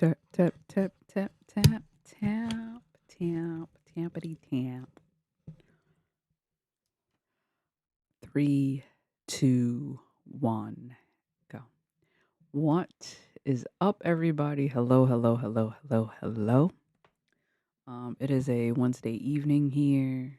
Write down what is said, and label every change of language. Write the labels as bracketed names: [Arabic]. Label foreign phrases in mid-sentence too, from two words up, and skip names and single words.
[English] Tap, tap, tap, tap, tap, tap, tappity tap. Three, two, one, go. What is up, everybody? Hello, hello, hello, hello, hello. It is a Wednesday evening here.